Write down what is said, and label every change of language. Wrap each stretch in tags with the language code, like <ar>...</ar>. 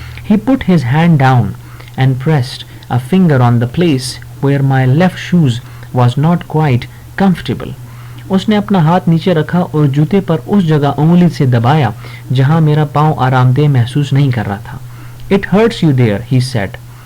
<en>He put his hand down and pressed a finger on the place where my left shoes was not quite comfortable.</en> <ur>اس نے اپنا ہاتھ نیچے رکھا اور جوتے پر اس جگہ انگلی سے دبایا جہاں میرا پاؤں آرام دہ محسوس نہیں کر رہا تھا.</ur> <en>It hurts you there, he said.</en>